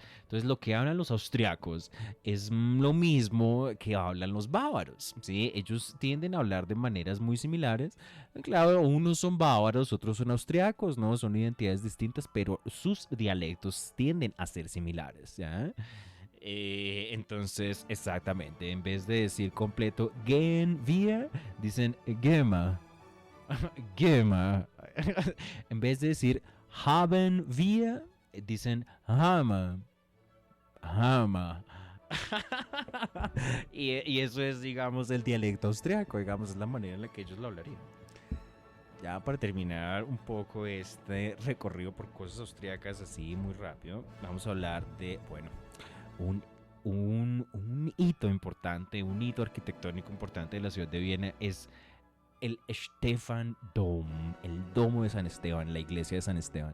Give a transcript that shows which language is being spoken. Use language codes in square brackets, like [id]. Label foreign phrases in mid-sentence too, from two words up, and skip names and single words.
[es] Entonces lo que hablan los austriacos es lo mismo que hablan los bávaros, ¿sí? Ellos tienden a hablar de maneras muy similares. Claro, unos son bávaros, otros son austriacos, ¿no? Son identidades distintas, pero sus dialectos tienden a ser similares, ¿ya? Entonces, exactamente, en vez de decir completo [de] gehen wir, [es] dicen [bar] gema, gema. [es] En vez de decir [de] haben wir, [es] dicen [bar] hama, hama. [es] Y eso es, digamos, el dialecto austriaco, digamos, es la manera en la que ellos lo hablarían. Ya para terminar un poco este recorrido por cosas austriacas así muy rápido, vamos a hablar de, bueno, un, un hito importante, un hito arquitectónico importante de la ciudad de Viena es el Stefan Dom, el domo de San Esteban, la iglesia de San Esteban.